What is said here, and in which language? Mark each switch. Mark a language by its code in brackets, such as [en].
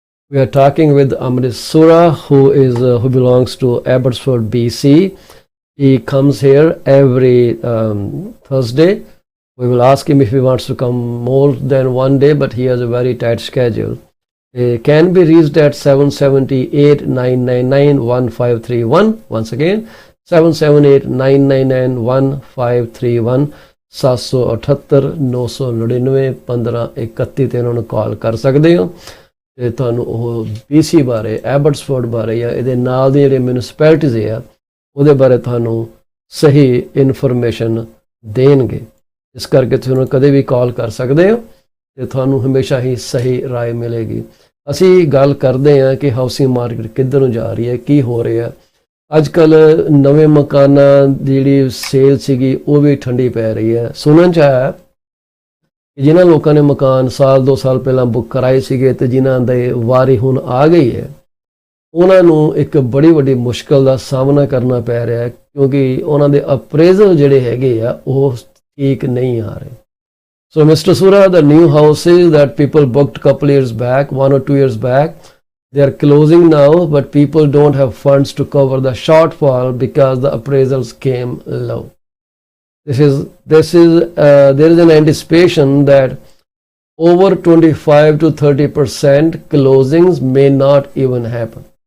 [en] We are talking with Amritpal Sura, who belongs to Abbotsford, BC. He comes here every Thursday. We will ask him if he wants to come more than one day, but he has a very tight schedule. He can be reached at 778-999-1531. Once again, [pa] 778-999-1531, 778-999-1531 ਤੇ ਉਹਨਾਂ ਨੂੰ ਕਾਲ ਕਰ ਸਕਦੇ ਹੋ ਤੇ ਤੁਹਾਨੂੰ ਉਹ BC ਬਾਰੇ, ਐਬਟਸਫੋਰਡ ਬਾਰੇ ਜਾਂ ਇਹਦੇ ਨਾਲ ਦੇ ਜਿਹੜੇ ਮਿਊਨਿਸਪੈਲਿਟੀਜ਼ ਆ ਉਹਦੇ ਬਾਰੇ ਤੁਹਾਨੂੰ ਸਹੀ ਇਨਫੋਰਮੇਸ਼ਨ ਦੇਣਗੇ। ਇਸ ਕਰਕੇ ਤੁਸੀਂ ਉਹਨਾਂ ਕਦੇ ਵੀ ਕਾਲ ਕਰ ਸਕਦੇ ਹੋ ਤੇ ਤੁਹਾਨੂੰ ਹਮੇਸ਼ਾ ਹੀ ਸਹੀ ਰਾਏ ਮਿਲੇਗੀ। ਅਸੀਂ ਗੱਲ ਕਰਦੇ ਹਾਂ ਕਿ ਹਾਊਸਿੰਗ ਮਾਰਕੀਟ ਕਿੱਧਰ ਨੂੰ ਜਾ ਰਹੀ ਹੈ, ਕੀ ਹੋ ਰਿਹਾ। ਅੱਜ ਕੱਲ੍ਹ ਨਵੇਂ ਮਕਾਨਾਂ ਦੀ ਜਿਹੜੀ ਸੇਲ ਸੀਗੀ ਉਹ ਵੀ ਠੰਡੀ ਪੈ ਰਹੀ ਹੈ। ਸੁਣਨ 'ਚ ਆਇਆ ਕਿ ਜਿਨ੍ਹਾਂ ਲੋਕਾਂ ਨੇ ਮਕਾਨ ਸਾਲ 2 ਸਾਲ ਪਹਿਲਾਂ ਬੁੱਕ ਕਰਾਏ ਸੀਗੇ ਤੇ ਜਿਨ੍ਹਾਂ ਦੇ ਵਾਰੀ ਹੁਣ ਆ ਗਈ ਹੈ, ਉਹਨਾਂ ਨੂੰ ਇੱਕ ਬੜੀ ਵੱਡੀ ਮੁਸ਼ਕਲ ਦਾ ਸਾਹਮਣਾ ਕਰਨਾ ਪੈ ਰਿਹਾ ਹੈ ਕਿਉਂਕਿ ਉਹਨਾਂ ਦੇ ਅਪਰੇਜ਼ਲ ਜਿਹੜੇ ਹੈਗੇ ਆ ਉਹ ਠੀਕ ਨਹੀਂ ਆ ਰਹੇ। [en] So Mr. Sura, the new houses that people booked couple years back, 1 or 2 years back, they are closing now, but people don't have funds to cover the shortfall because the appraisals came low. There is an anticipation that over 25 to 30% closings may not even happen.